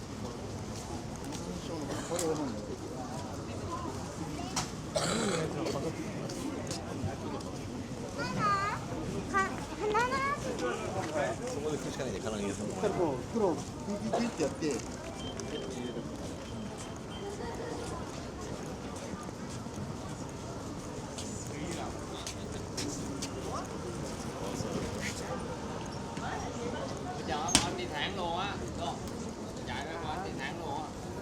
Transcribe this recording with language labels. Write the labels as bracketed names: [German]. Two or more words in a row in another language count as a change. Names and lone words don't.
[Japanese] そこで食うしかないんで、唐揚げ屋さんとか。こう黒ピッてやって。 [Vietnamese] Giờ anh đi thẳng luôn á, đúng. Chạy ra anh đi thẳng luôn á.